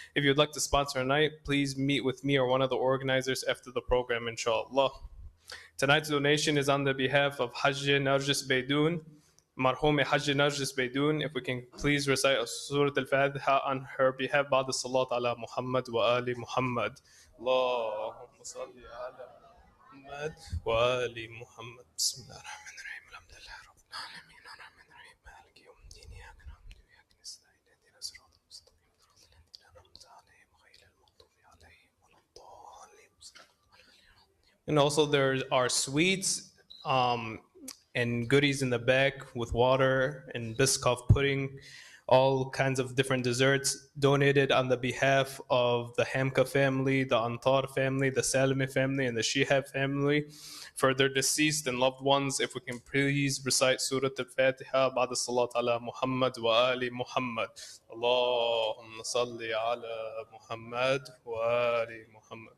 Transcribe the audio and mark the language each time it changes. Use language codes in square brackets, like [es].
[en] If you'd like to sponsor a night, please meet with me or one of the organizers after the program, inshallah. Tonight's donation is on the behalf of Hajj Narjis Baidoun, Marhum Hajj Narjis Baidoun. If we can please recite Surah Al-Fatiha on her behalf, [ar] بعد الصلاة على محمد وآل محمد. اللهم صل على محمد وآل محمد. بسم الله الرحمن الرحيم. الحمد لله رب العالمين الرحمن الرحيم مالك يوم الدين إياك نعبد وإياك نستعين اهدنا الصراط المستقيم صراط الذين أنعمت عليهم غير المغضوب عليهم ولا الضالين. [en] And also there are sweets and goodies in the back with water and Biscoff pudding, all kinds of different desserts donated on the behalf of the Hamka family, the Antar family, the Salimi family, and the Shihab family for their deceased and loved ones. If we can please recite Surah Al-Fatiha, [ar] بعد الصلاة على محمد وآل محمد. اللهم صل على محمد وآل محمد.